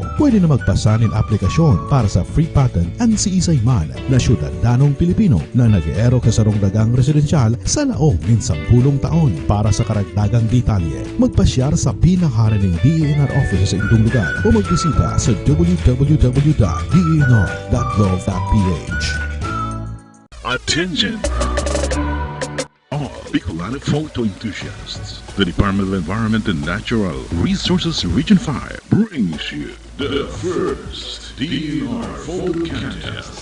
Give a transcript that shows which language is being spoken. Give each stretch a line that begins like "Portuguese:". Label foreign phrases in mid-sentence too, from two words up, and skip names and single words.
Bikol: Pwede na magpasa ng aplikasyon para sa free patent ang si isay man na syudadanong Pilipino na nag-eero sa sarong dagang residensyal sa laog ng 10 taon. Para sa karagdagang detalye, magpasyar sa pinakaharan ng DENR office sa indong lugar o magbisita sa www.denr.gov.ph.
English: Attention! All Bicolano photo enthusiasts. The Department of Environment and Natural Resources Region 5 brings you the first DNR Photo Contest.